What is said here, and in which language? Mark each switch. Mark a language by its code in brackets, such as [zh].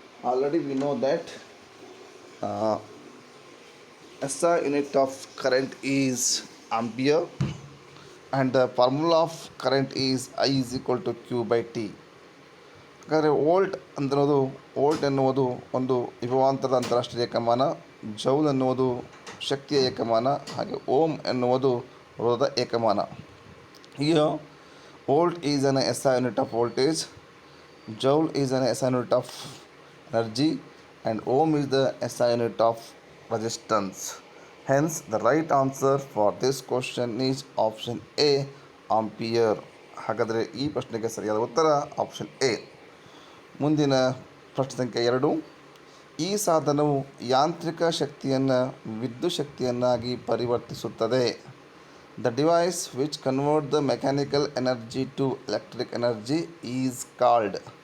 [en] Already we know that SI unit of current is ampere and the formula of current is I = Q/T. [kn] ಹಾಗಾದರೆ volt ಎನ್ನುವುದು ಒಂದು ವಿಭವಾಂತರದ ಅಂತಾರಾಷ್ಟ್ರೀಯ ಏಕಮಾನ, joule ಎನ್ನುವುದು ಶಕ್ತಿಯ ಏಕಮಾನ, ಹಾಗೆ ಓಮ್ ಎನ್ನುವುದು ರೋಧದ ಏಕಮಾನ. [en] Here volt is an SI unit of voltage, joule is an SI unit of energy, and ohm is the SI unit of resistance. Hence the right answer for this question is option A, ampere. [kn] ಹಾಗಾದರೆ ಈ ಪ್ರಶ್ನೆಗೆ ಸರಿಯಾದ ಉತ್ತರ option A. ಮುಂದಿನ ಪ್ರಶ್ನೆ ಸಂಖ್ಯೆ 2, ಈ ಸಾಧನವು ಯಾಂತ್ರಿಕ ಶಕ್ತಿಯನ್ನು ವಿದ್ಯುತ್ ಶಕ್ತಿಯನ್ನಾಗಿ ಪರಿವರ್ತಿಸುತ್ತದೆ. [en] The device which convert the mechanical energy to electric energy is called.